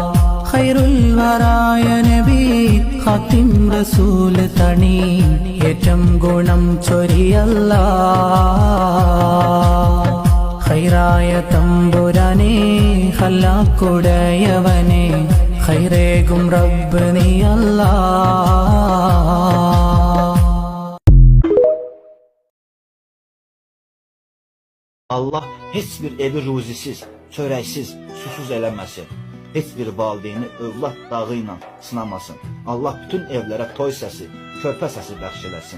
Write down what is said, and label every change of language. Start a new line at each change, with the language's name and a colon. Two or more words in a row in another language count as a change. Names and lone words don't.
Malayalam: ഖൈറുൽ വറായ നബി ഖാതിം റസൂൽ തണി ഏറ്റം ഗുണം ചൊരിയല്ലാഹ്. ഖൈറായ തമ്പുരാനേ ഖല്ലാക്കുടയവനേ ഖൈറേകും റബ്ബ് നീ അല്ലാഹ്.
Azerbaijani: Allah heç bir evi ruzisiz, çörəksiz, susuz eləməsin. Heç bir valideyni övlad dağı ilə sınamasın. Allah bütün evlərə toy səsi, körpə səsi bəxş eləsin.